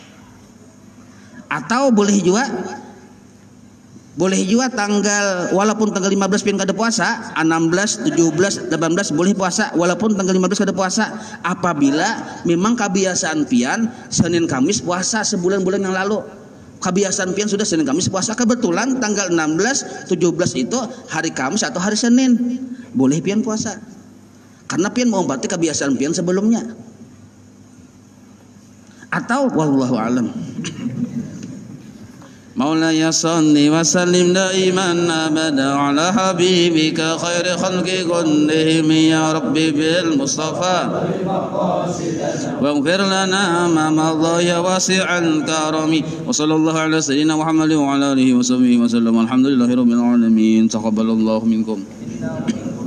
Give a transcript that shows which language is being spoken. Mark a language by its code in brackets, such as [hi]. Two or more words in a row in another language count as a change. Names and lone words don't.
[bjn] Atau boleh juga tanggal walaupun tanggal 15 pian kada puasa, 16, 17, 18 boleh puasa walaupun tanggal 15 kada puasa apabila memang kebiasaan pian Senin Kamis puasa sebulan-bulan yang lalu. Kebiasaan pian sudah Senin Kamis puasa, kebetulan tanggal 16, 17 itu hari Kamis atau hari Senin. Boleh pian puasa. Karena pian mengobati kebiasaan pian sebelumnya. [ar] Atau والله أعلم. مولاي صل وسلم دائما أبدا على حبيبك خير خلق كلهم يا ربي بالمصطفى واغفر لنا ما مضى يا واسع الكرم وصلى الله على سيدنا محمد وعلى آله وصحبه وسلم الحمد لله رب العالمين تقبل الله منكم.